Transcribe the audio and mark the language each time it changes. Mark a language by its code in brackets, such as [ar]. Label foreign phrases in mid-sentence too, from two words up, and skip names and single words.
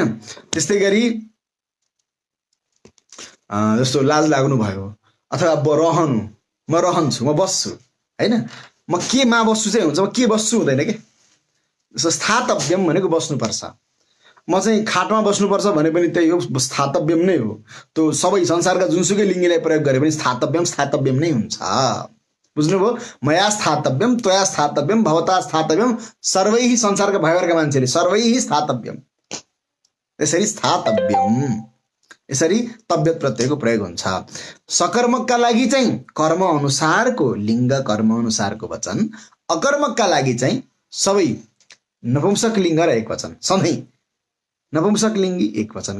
[ne] त्यस्तै गरी जस्तो लाज लाग्नु भयो, अथवा रहनु, म रहन्छु, म बस्छु होइन, म केमा बस्छु चाहिँ हुन्छ, म के बस्छु हुँदैन के। जस्तो स्थातव्यम भनेको बस्नुपर्छ, म चाहिँ खाटमा बस्नुपर्छ भने पनि त्यही हो, स्थातव्यम नै हो। त्यो सबै संसारका जुनसुकै लिङ्गीलाई प्रयोग गरे पनि स्थातव्यम नै हुन्छ। बुझ्नुभयो? [sa] मया स्थातव्यम, त्वया स्थातव्यम, भवता स्थातव्यम, सर्वैः [ne] संसारका भयभरका मान्छेले [sa] सर्वैः स्थातव्यम। [ne] यसरी स्थातव्यम, यसरी तव्यत प्रत्ययको प्रयोग हुन्छ। सकर्मकका लागि चाहिँ कर्म अनुसारको लिङ्ग, कर्म अनुसारको वचन। अकर्मकका लागि चाहिँ सबै नपुंसक लिङ्ग र एक वचन सधैँ नपुंसक लिङ्गी एक वचन।